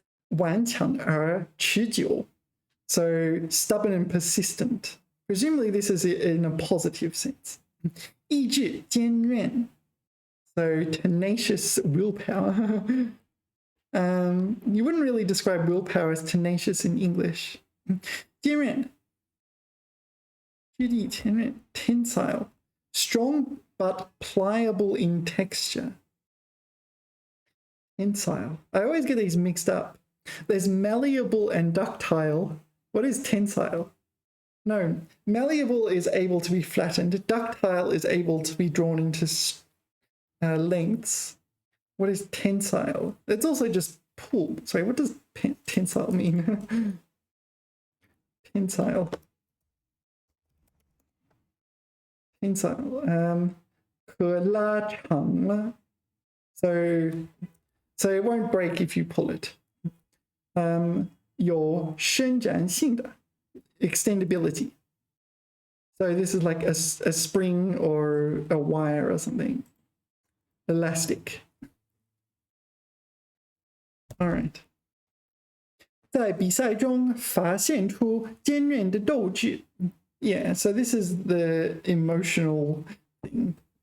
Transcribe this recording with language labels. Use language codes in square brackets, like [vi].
[zh] 顽强而持久. [en] So stubborn and persistent. Presumably this is in a positive sense. [zh] 意志坚韧. [en] So tenacious willpower. You wouldn't really describe willpower as tenacious in English. [zh] 坚韧. 质地坚韧, tensile. [en] Strong but pliable in texture. Tensile. I always get these mixed up. There's malleable and ductile. What is tensile? No, malleable is able to be flattened. Ductile is able to be drawn into lengths. What is tensile? It's also just pull. Sorry, what does tensile mean? Tensile. [zh] Tensile. 可拉长了. [en] So it won't break if you pull it. [zh] 有伸展性的, extendability. [en] So this is like a spring or a wire or something. Elastic. All right. [zh] 在比赛中发现出坚韧的斗志. [en] Yeah, so this is the emotional thing.